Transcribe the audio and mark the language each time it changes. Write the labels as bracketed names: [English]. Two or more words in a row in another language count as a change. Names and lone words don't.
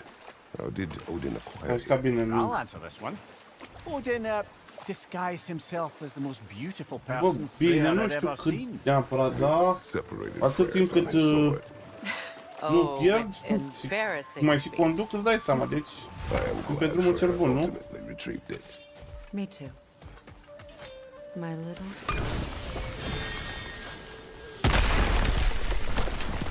[English] How did Odin acquire it? I'll answer this one. Odin disguised himself as the most beautiful person Freya had ever seen. [Romanian] Atât timp cât nu pierd și mai și conduc, îți dai seama, deci pe drumul cel bun, nu? [English] Me too. My little...